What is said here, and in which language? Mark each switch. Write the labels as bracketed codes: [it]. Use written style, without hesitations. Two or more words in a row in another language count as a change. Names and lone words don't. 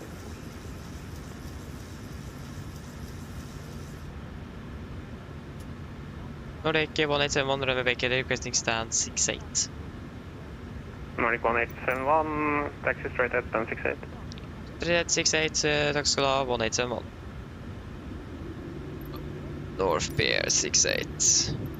[en] Nordic 1871, runway Baker, requesting stand 68. Nordic 1871, taxi straight at stand 68. Straight 68, [no] takk skal du ha, 1871. [en] North Bear 68.